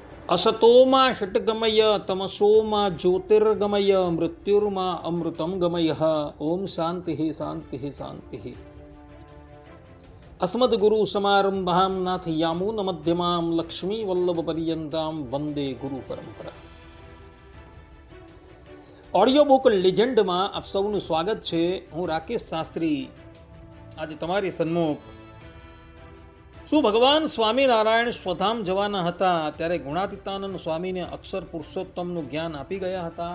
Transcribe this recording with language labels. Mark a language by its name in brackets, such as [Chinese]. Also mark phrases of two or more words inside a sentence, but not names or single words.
[Sanskrit] असतोमा षट्गमय तमसोमा ज्योतिर्गमय मृत्युर्मा अमृतम गमय। ओम शांति शांति शांति। अस्मद्गुरु समारंभां नाथ यामून मध्यमां लक्ष्मी वल्लभ पर्यंतां वंदे गुरु परंपरा। [Gujarati] ઓડિયો બુક લેજેન્ડમાં આપ સૌનું સ્વાગત છે। હું રાકેશ શાસ્ત્રી આજે તમારી સન્મુખ। શું ભગવાન સ્વામિનારાયણ સ્વધામ જવાના હતા ત્યારે ગુણાતીતાનંદ સ્વામીને અક્ષર પુરુષોત્તમનું જ્ઞાન આપી ગયા હતા।